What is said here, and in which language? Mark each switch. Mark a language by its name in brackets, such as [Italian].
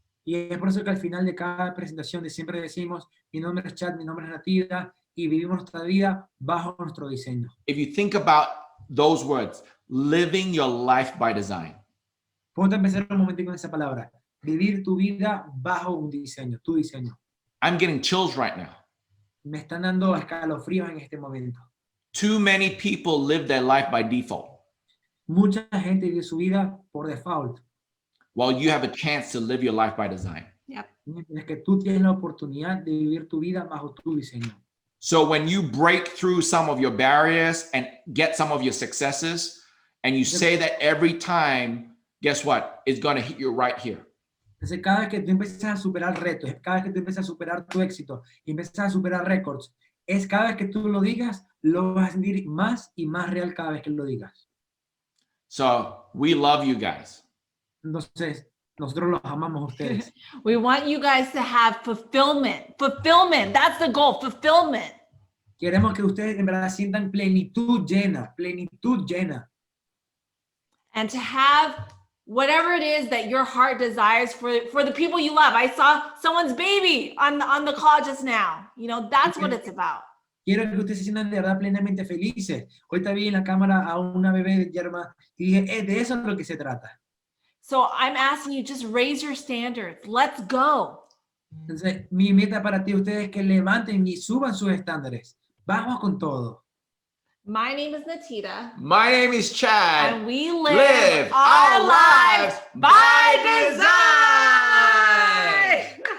[Spanish] Y es por eso que al final de cada presentación siempre decimos, mi nombre es Chad, mi nombre es Nattida, y vivimos nuestra vida bajo nuestro diseño. [English] If you think about those words, living your life by design, [Spanish] Ponte a pensar un momento con esa palabra. Vivir tu vida bajo un diseño, tu diseño. [English] I'm getting chills right now. [Spanish] Me están dando escalofríos en este momento. [English] Too many people live their life by default, [Spanish] Mucha gente vive su vida por default. [English] while you have a chance to live your life by design. [Spanish] Mientras que tú tienes la oportunidad de vivir tu vida bajo tu diseño. [English] So when you break through some of your barriers and get some of your successes, and you say that every time, guess what? It's going to hit you right here. [Spanish] Entonces, cada vez que tú empiezas a superar retos, cada vez que tú empiezas a superar tu éxito, y empiezas a superar récords, es cada vez que tú lo digas, lo vas a sentir más y más real cada vez que lo digas. [English] So we love you guys. [Spanish] Entonces, nosotros los amamos a ustedes. [English] We want you guys to have fulfillment. Fulfillment. That's the goal. Fulfillment. [Spanish] Queremos que ustedes en verdad sientan plenitud llena, plenitud llena. [English] And to have whatever it is that your heart desires for the people you love. I saw someone's baby on the call just now. You know, that's what it's about. [Spanish] Quiero que ustedes se sientan de verdad plenamente felices. Ahorita vi en la cámara a una bebé de yerma y dije, de eso es lo que se trata. [English] So I'm asking you, just raise your standards. Let's go. [Spanish] Entonces, mi meta para ti, ustedes es que levanten y suban sus estándares. Vamos con todo. [English] My name is Nattida. My name is Chad. And we live our lives by design.